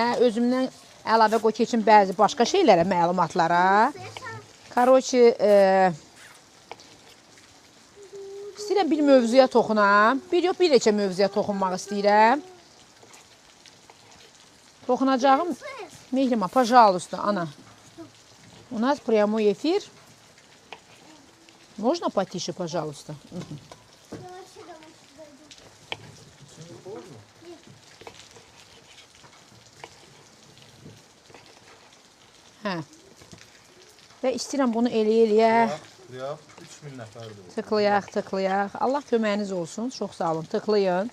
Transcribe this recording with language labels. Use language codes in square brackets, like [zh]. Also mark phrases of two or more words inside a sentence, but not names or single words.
[az] Özümdən əlavə qoy keçin bəzi başqa şeylərə, məlumatlara. Karoçi, istəyirəm bir mövzuya toxunam. Bir neçə mövzuya toxunmaq istəyirəm. Toxunacağım, Mehrimah, [ru] пожалуйста, Ana. У нас прямой эфир. Можно потише, пожалуйста? [az] Hə. Və istəyirəm bunu eləyə. Tıklayaq, 3000 nəfərdir. Tıklayaq. Allah köməyiniz olsun. Çox sağ olun. Tıklayın.